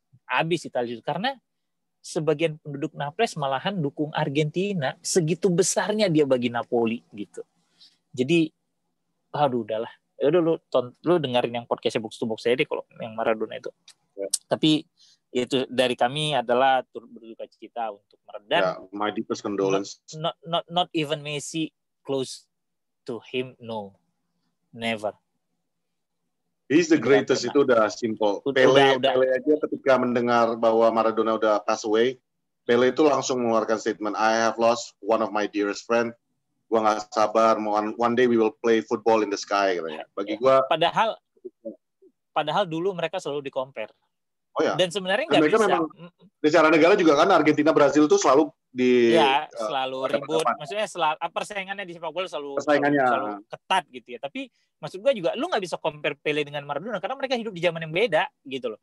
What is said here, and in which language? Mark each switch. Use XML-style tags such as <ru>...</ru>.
<id>Abis Italia itu karena sebagian penduduk Naples malahan dukung Argentina, segitu besarnya dia bagi Napoli gitu. Jadi aduh udahlah. Ya udah lu dengerin yang podcastnya Box to Box saya deh kalau yang Maradona itu. Tapi itu dari kami adalah turut berduka cita untuk meredam.</id> <en>My deepest condolence. Not even Messi close to him, no, never. He's the greatest,</en> <id>itu udah simple. Pele aja ketika mendengar bahwa Maradona udah pass away, Pele itu langsung mengeluarkan statement,</id> <en>I have lost one of my dearest friend.</en> <id>Gua nggak sabar,</id> <en>one day we will play football in the sky.</en> <id>Gitu ya. Bagi gua. Padahal dulu mereka selalu di-compare. Oh ya. Dan sebenarnya nggak bisa. Memang, secara negara juga kan Argentina Brazil tuh selalu selalu ribut. Maksudnya persaingannya di sepak bola selalu ketat gitu ya. Tapi maksud gue juga lu nggak bisa compare Pele dengan Maradona karena mereka hidup di zaman yang beda gitu loh.</id>